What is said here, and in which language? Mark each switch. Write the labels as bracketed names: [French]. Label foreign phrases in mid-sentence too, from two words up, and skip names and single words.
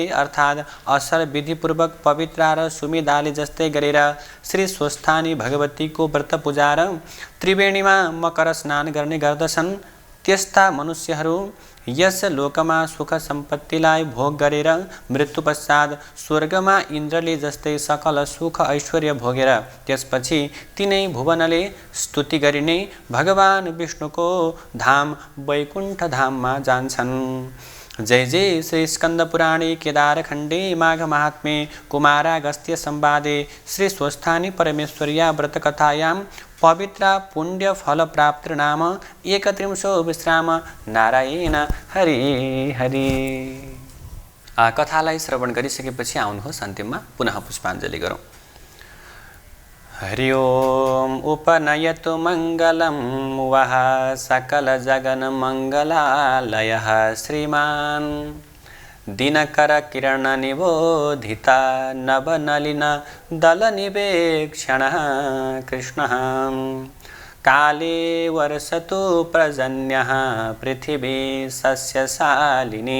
[Nepali] अर्थात् असल विधिपूर्वक पवित्र र सुमिदाले जस्तै गरेर श्री स्वस्थानी भगवतीको व्रत पूजा र त्रिवेणीमा मकर स्नान गर्ने गर्दछन्, त्यस्ता मनुष्यहरू यस लोकमा सुख सम्पत्तिलाई भोग गरेर मृत्यु पश्चात स्वर्गमा इन्द्रले जस्तै सकल सुख ऐश्वर्य भोगेर त्यसपछि तिनै भुवनले स्तुति गरिने भगवान विष्णुको धाम वैकुण्ठ धाममा जान्छन्। [Sanskrit] जय जय श्री स्कंद पुराणे केदार खंडे माघ महात्म्ये कुमारागस्त्य संवादे श्री स्वस्थानी परमेश्वर्या व्रत कथायां पवित्र पुण्य फल प्राप्ति नाम 31 विश्राम नारायण हरि हरि। [Nepali] कथालाई श्रवण गरिसकेपछि आउनुहोस् अन्तिममा पुनः पुष्पाञ्जलि गरौँ। [Sanskrit] हरि ओम उपनयतु मंगलम वह सकल जगन मंगलालयः श्रीमान दिनकर किरण निबोधिता नवनलिन दल निवेक्षण कृष्णः काले वर्षतु पर्जन्यः पृथिवी सस्यशालिनी